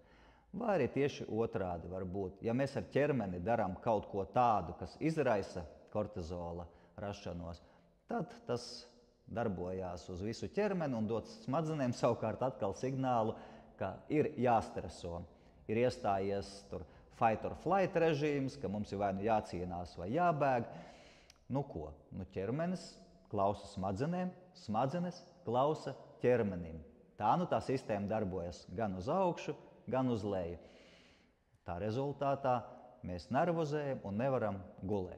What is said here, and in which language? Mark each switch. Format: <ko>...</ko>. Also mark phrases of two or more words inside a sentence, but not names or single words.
<lv>Vai arī tieši otrādi var būt. Ja mēs ar ķermeni darām kaut ko tādu, kas izraisa kortizola rašanos, tad tas darbojās uz visu ķermeni un dod smadzenēm savukārt atkal signālu, ka ir jāstreso. Ir iestājies tur</lv> <en>fight or flight</en> <lv>režīms, ka mums ir vai nu jācīnās vai jābēg. Nu ko? Nu ķermenis klausa smadzenēm, smadzenes klausa ķermenim. Tā tā sistēma darbojas gan uz augšu, gan uz leju. Tā rezultātā mēs nervozējam un nevaram gulēt.</lv>